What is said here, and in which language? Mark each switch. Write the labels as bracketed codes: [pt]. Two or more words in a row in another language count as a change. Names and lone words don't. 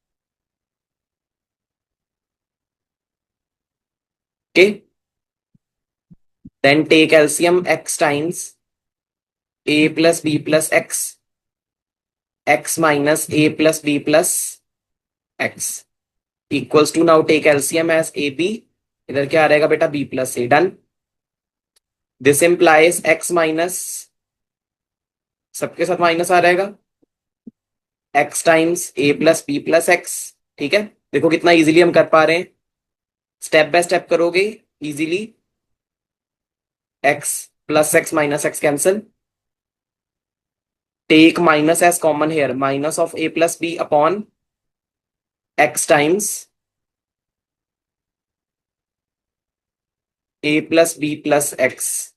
[en] Okay. Then take LCM x times a plus b plus x minus a plus b plus x equals to, now take LCM as ab. [hi] इधर क्या आ रहेगा बेटा? [en] b plus a. Done. This implies x minus, [hi] सबके साथ माइनस आ रहेगा, [en] x times a plus b plus x. [hi] ठीक है, देखो कितना इजीली हम कर पा रहे हैं. [en] step by step [hi] करोगे इजीली. [en] x plus x minus x cancel. Take minus as common here. Minus of a plus b upon x times a plus b plus x.